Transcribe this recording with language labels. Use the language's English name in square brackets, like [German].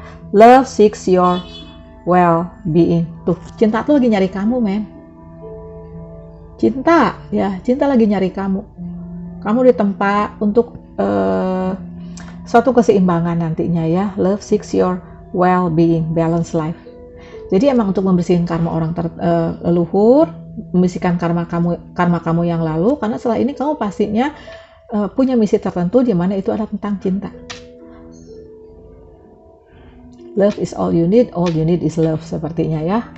[English] Love seeks your well-being. [Indonesian] Tuh, cinta tuh lagi nyari kamu, men. Cinta, ya, cinta lagi nyari kamu. Kamu ditempa untuk suatu keseimbangan nantinya ya. [English] Love seeks your well-being, balance life. [Indonesian] Jadi emang untuk membersihkan karma orang leluhur, membersihkan karma kamu yang lalu, karena setelah ini kamu pastinya punya misi tertentu di mana itu adalah tentang cinta. [English] Love is all you need is love, [Indonesian] sepertinya ya.